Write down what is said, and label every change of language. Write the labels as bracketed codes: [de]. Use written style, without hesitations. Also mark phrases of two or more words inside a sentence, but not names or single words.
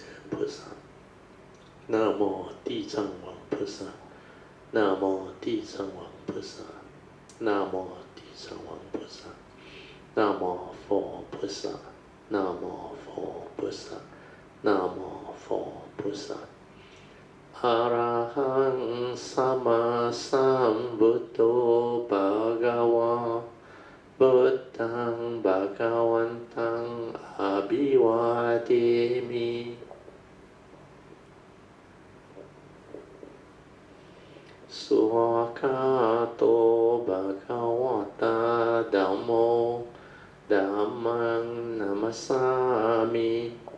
[zh] 菩萨 Namo 地藏王菩萨 Namo 地藏王菩萨 Namo 地藏王菩萨 Namo 佛菩萨 Namo 佛菩萨 Namo 佛菩萨 [pi] Arahang Sama Sambuddho Bhagava Buddhang Bhagavantang Abhivademi Suwakato Bhagavata Dhammo Dhammang Namasami